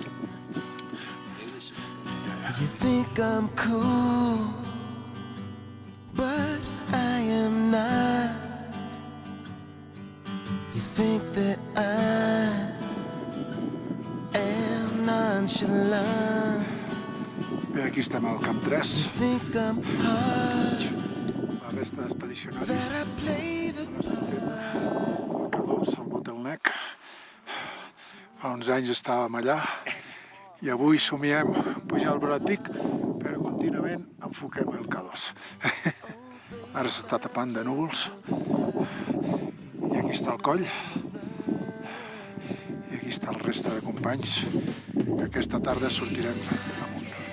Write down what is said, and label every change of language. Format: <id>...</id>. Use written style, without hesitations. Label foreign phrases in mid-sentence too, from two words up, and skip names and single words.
<en>We should go there. You think I'm cool, but I am not. You think that I am nonchalant.</en> <ca>Bé, aquí estem al Camp 3.</ca> <en>Think I'm hard,</en> <ca>La resta d'expedicionaris.</ca> <en>that I play the</en> <ca>El K2, el Bottleneck. Fa uns anys estàvem allà i avui somiem pujar al Broad Peak, però contínuament enfoquem el K2. Ara s'està tapant de núvols i aquí està el coll i aquí està el reste de companys que aquesta tarda sortirem amunt.</ca>